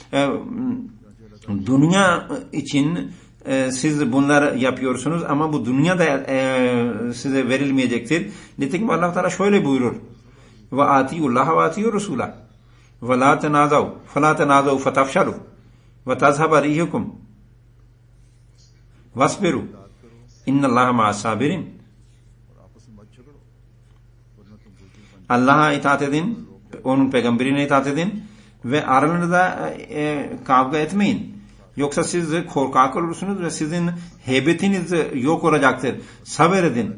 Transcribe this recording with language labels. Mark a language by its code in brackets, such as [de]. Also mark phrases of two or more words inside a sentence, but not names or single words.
[tr] Dünya için siz bunları yapıyorsunuz ama bu dünyada size verilmeyecektir. Nitekim Allah Teala şöyle buyurur: [ar] و أطيعوا الله و أطيعوا الرسول و لا تنازعوا فلا تنازعوا فتفشلوا و تذهب ريحكم واصبروا إن الله مع الصابرين. [tr] Allah'a itaat edin, onun peygamberine itaat edin ve aralarında kavga etmeyin. Yoksa siz korkak olursunuz ve sizin heybetiniz yok olacaktır. Sabredin.